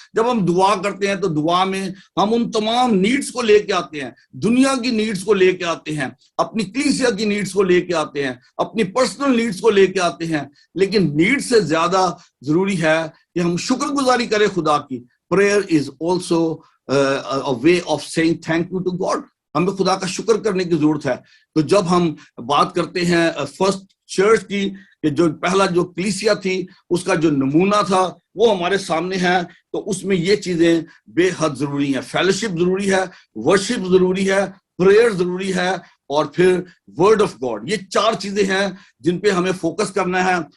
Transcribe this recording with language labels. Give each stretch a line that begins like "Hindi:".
Urdu: جب ہم دعا کرتے ہیں تو دعا میں ہم ان تمام نیڈز کو لے کے آتے ہیں، دنیا کی نیڈز کو لے کے آتے ہیں، اپنی کلیسیا کی نیڈز کو لے کے آتے ہیں، اپنی پرسنل نیڈز کو لے کے آتے ہیں، لیکن نیڈ سے زیادہ ضروری ہے کہ ہم شکر گزاری کریں خدا کی.
English: Prayer is also a way of saying thank you to God.
Urdu: ہمیں خدا کا شکر کرنے کی ضرورت ہے. تو جب ہم بات کرتے ہیں فرسٹ چرچ کی، کہ جو پہلا جو کلیسیا تھی اس کا جو نمونہ تھا وہ ہمارے سامنے ہے، تو اس میں یہ چیزیں بے حد ضروری ہیں. فیلوشپ ضروری ہے، ورشپ ضروری ہے، پریئر ضروری ہے، اور پھر ورڈ آف گاڈ. یہ چار چیزیں ہیں جن پہ ہمیں فوکس کرنا ہے.